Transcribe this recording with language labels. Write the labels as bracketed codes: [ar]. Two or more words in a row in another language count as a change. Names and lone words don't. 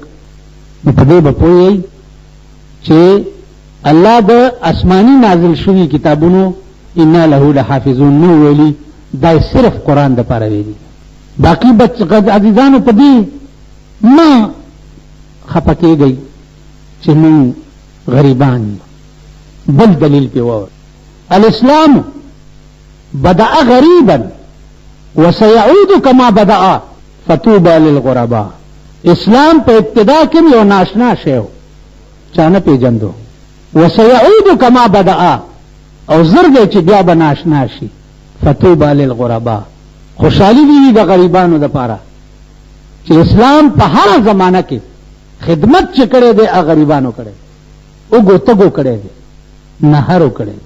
[ps] نو په دې به پوهیږئ چې الله د آسماني نازل شوي کتابونو [ar] اِنَّا لَهُ لَحَافِظُونَ [ps] نو ویلي، دا صرف قرآن د پاره ویلي. باقي عزیزانو په دې ما خفه کېږئ چې موږ غریبان یو. بل دلیل پې ووایه، [ar] الاسلام بدأ غریبا وسيعود كما بدأ فطوبى للغرباء. [ps] اسلام په ابتدا کې یو ناشنا شی و، چا نه پېژندو. [ar] وسيعود كما بدأ [ps] او زر دی چې بیا به ناشنا شي. [ar] فطوبى للغرباء، [ps] خوشحالي دي د غریبانو دپاره چې اسلام په هر زمانه کې خدمت چې کړی دی هغه غریبانو کړی، اوږو تږو کړی دی، نهرو کړی دی.